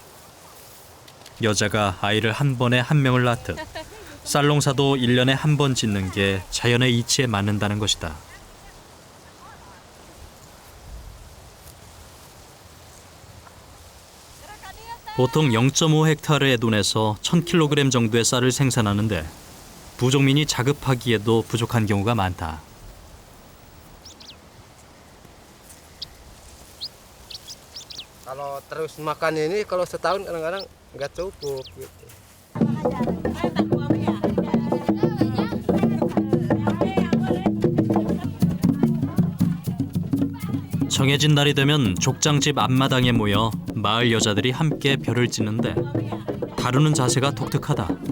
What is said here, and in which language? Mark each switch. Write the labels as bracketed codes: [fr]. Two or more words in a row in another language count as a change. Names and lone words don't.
[ko] 여자가 아이를 한 번에 한 명을 낳듯 쌀농사도 1년에 한 번 짓는 게 자연의 이치에 맞는다는 것이다. 보통 0.5헥타르의 돈에서 1000kg 정도의 쌀을 생산하는데 부족민이 자급하기에도 부족한 경우가 많다. [id] Kalau terus makan ini kalau setahun kadang-kadang nggak cukup gitu. [ko] 정해진 날이 되면 족장집 앞마당에 모여 마을 여자들이 함께 별을 찍는데 다루는 자세가 독특하다.